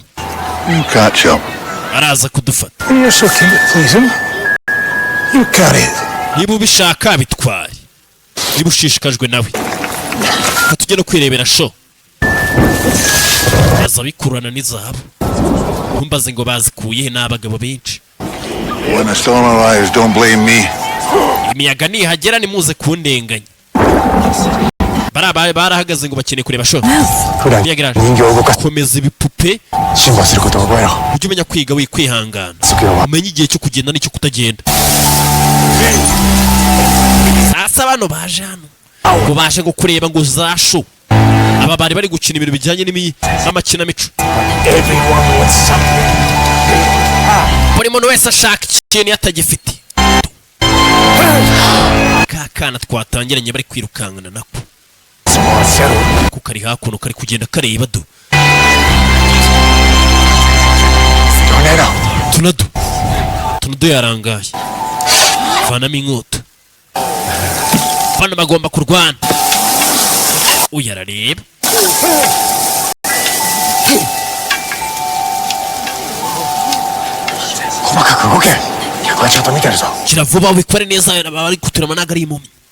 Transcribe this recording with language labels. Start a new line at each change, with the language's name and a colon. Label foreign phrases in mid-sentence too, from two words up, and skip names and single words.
English: You catch up.
Kinyarwanda: araza kudufata
English: You're so keen to please him You got it
Kinyarwanda: niba ubishaka bitware niba ushishikajwe nawe tujye no kwirebera show baza bikurana n'izahabu ntumbaze ngo bazikuye he n'abagabo benshi
English: When the storm arrives, don't blame me.
Kinyarwanda: imiyaga nihagera nimuze kundenganya barahagaze ngo bakeneye kureba show imiyaga komeza ibipupe
Japanese: 辛抱することを覚えろ
Kinyarwanda: ujye umenya kwiga wikwihangana
Japanese: 次は
Kinyarwanda: umenye igihe cyo kugenda n'icyo kutagenda sasa bano baje hano ngo baje ngo kureba ngo za show aba bari gukina ibintu bijyanye n'amakinamico
English: Everyone wants something
Kinyarwanda: buri muntu wese ashaka ikintu yatagifite kakana twatangiranye bari kwirukankana nako ko kari hakuno kari kugenda kareba do Tornado yarangaye vanamo inkota bano bagomba kurwana uyu arareba kira vuba wikore neza bari kuturama ntago ari impumyi